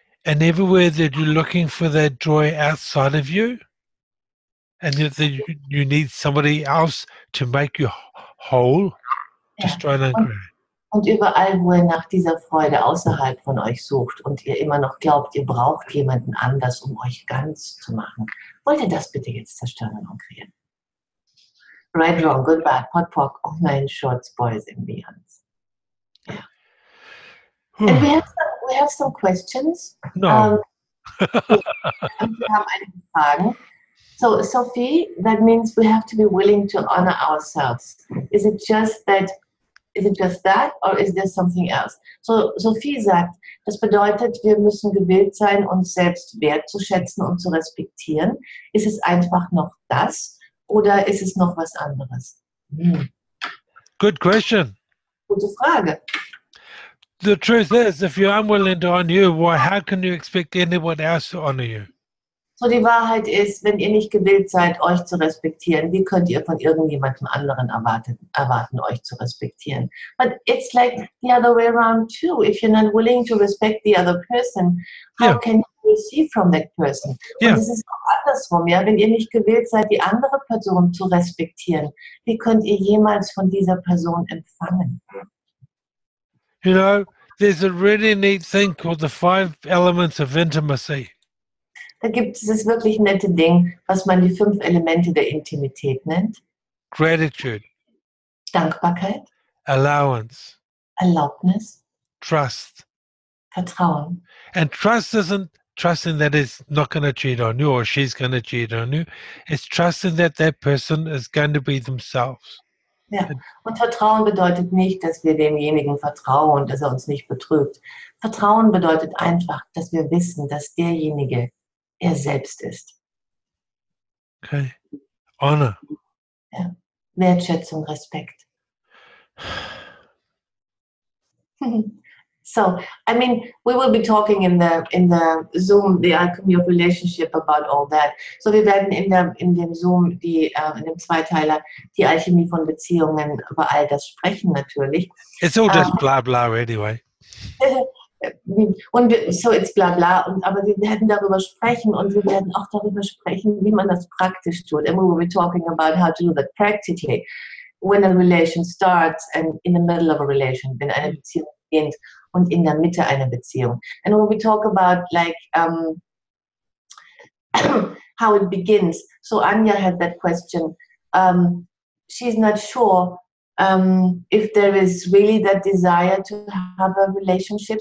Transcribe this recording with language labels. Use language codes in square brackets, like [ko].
[en] And everywhere that you're looking for that joy outside of you, and that you need somebody else to make you whole, destroy and uncreate. [de] Und überall, wo ihr nach dieser Freude außerhalb von euch sucht und ihr immer noch glaubt, ihr braucht jemanden anders, um euch ganz zu machen, wollt ihr das bitte jetzt zerstören und umkreieren. [en] Right, wrong, good, bad, pot, pock, online, shorts, boys and beyonds. Yeah. And we have some questions. No. [de] Wir haben einige Fragen. [en] So, Sophie, that means we have to be willing to honor ourselves. Is it just that, or is there something else? [de] So, Sophie sagt, das bedeutet, wir müssen gewillt sein, uns selbst wertzuschätzen und zu respektieren. Ist es einfach noch das oder ist es noch was anderes? [en] Good question. [de] Gute Frage. [en] The truth is, if you're unwilling to honor you, how can you expect anyone else to honor you? [de] So, die Wahrheit ist, wenn ihr nicht gewillt seid, euch zu respektieren, wie könnt ihr von irgendjemandem anderen erwarten, euch zu respektieren? [en] But it's like the other way around too. If you're not willing to respect the other person, how can you receive from that person? [de] Und es ist auch andersrum, ja. Wenn ihr nicht gewillt seid, die andere Person zu respektieren, wie könnt ihr jemals von dieser Person empfangen? [en] You know, there's a really neat thing called the 5 elements of intimacy. [de] Da gibt es das wirklich nette Ding, was man die 5 Elemente der Intimität nennt. [en] Gratitude, [de] Dankbarkeit, [en] allowance, [de] Erlaubnis, [en] trust. [de] Vertrauen. [en] And trust isn't trusting that he's not going to cheat on you or she's going to cheat on you. It's trusting that that person is going to be themselves. [de] Ja, und Vertrauen bedeutet nicht, dass wir demjenigen vertrauen, dass er uns nicht betrügt. Vertrauen bedeutet einfach, dass wir wissen, dass derjenige er selbst ist. [en] Okay. Honor. [de] Ja. Wertschätzung, Respekt. [en] So, I mean, we will be talking in the Zoom, the alchemy of relationship, about all that. [de] So, wir werden in dem Zoom, in dem Zweiteiler, die Alchemie von Beziehungen, über all das sprechen natürlich. [en] It's all just blah blah anyway. [de] Und so [en] it's bla bla, [de] aber wir werden darüber sprechen und wir werden auch darüber sprechen, wie man das praktisch tut. [en] And we will be talking about how to do that practically. When a relation starts and in the middle of a relation, [de] wenn eine Beziehung beginnt und in der Mitte einer Beziehung. [en] And when we talk about like how it begins. So Anja had that question. She's not sure if there is really that desire to have a relationship.